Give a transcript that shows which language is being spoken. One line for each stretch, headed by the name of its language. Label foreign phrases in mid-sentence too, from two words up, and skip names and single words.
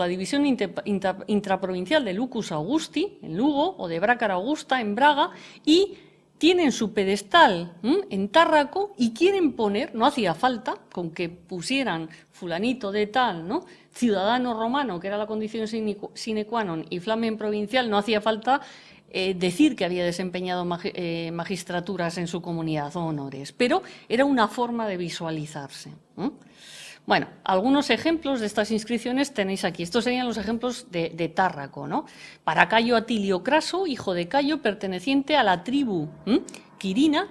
Spanish: división intraprovincial de Lucus Augusti, en Lugo, o de Brácara Augusta, en Braga, y tienen su pedestal en Tárraco y quieren poner, no hacía falta, con que pusieran fulanito de tal, ¿no?, ciudadano romano, que era la condición
Latin: sine qua non,
Spanish: y flamen provincial, no hacía falta decir que había desempeñado magistraturas en su comunidad o honores, pero era una forma de visualizarse. Bueno, algunos ejemplos de estas inscripciones tenéis aquí. Estos serían los ejemplos de Tárraco, ¿no? Para Cayo Atilio Craso, hijo de Cayo, perteneciente a la tribu Quirina.